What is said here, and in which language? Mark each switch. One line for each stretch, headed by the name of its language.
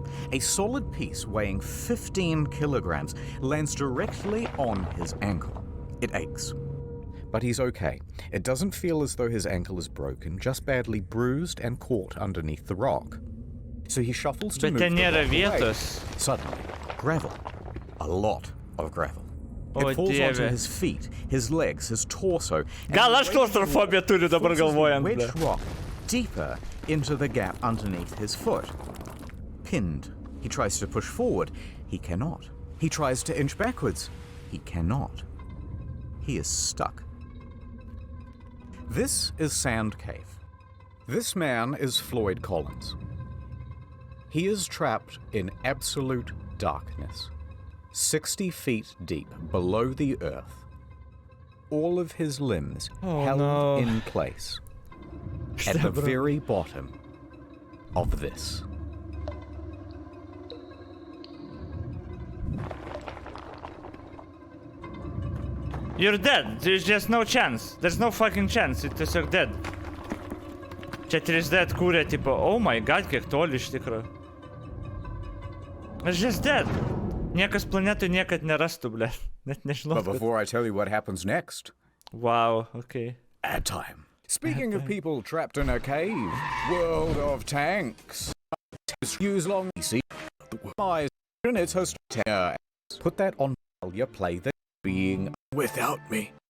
English: A solid piece weighing 15 kilograms lands directly on his ankle. It aches. But he's okay. It doesn't feel as though his ankle is broken, just badly bruised and caught underneath the rock. So he shuffles to move the rock away. Suddenly, gravel. A lot of gravel. It falls onto his feet, his legs, his torso.
Lithuanian: Gal aš klaustrofobiją turiu dabar galvojant.
English: Wedged rock deeper into the gap underneath his foot. Pinned. He tries to push forward. He cannot. He tries to inch backwards. He cannot. He is stuck. This is Sand Cave. This man is Floyd Collins. He is trapped in absolute darkness, 60 feet deep below the earth. All of his limbs held in place at the very bottom of this. You're dead. There's just no chance. There's no fucking chance. It's
Lithuanian: tiesiog
English: dead.
Lithuanian: Čia 3D atkūrė, tipo,
English: oh my god,
Lithuanian: kiek toli iš tikro.
English: It's just dead.
Lithuanian: Niekas planetui niekad nerastų, ble. Net nežinau.
English: But before I tell you what happens next... Wow, okay. Ad time. Speaking of people trapped in a cave, World of Tanks. Use long see the eyes in its host. Put that on while you play the being without me.